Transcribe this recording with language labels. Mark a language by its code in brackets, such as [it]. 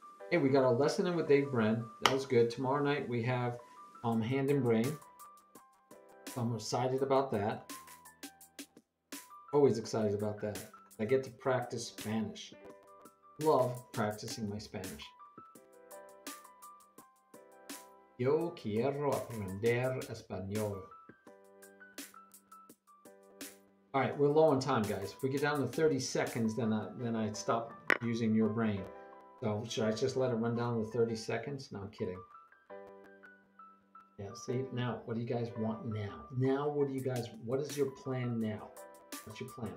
[en] Hey, we got our lesson in with Dave Brenn. That was good. Tomorrow night we have Hand and Brain. So I'm excited about that. Always excited about that. I get to practice Spanish. Love practicing my Spanish. [es] Yo quiero aprender español. [en] All right, we're low on time, guys. If we get down to 30 seconds, then I stop using your brain. So should I just let it run down to 30 seconds? No, I'm kidding. Yeah, see, now, what do you guys want now? Now, what is your plan now? What's your plan?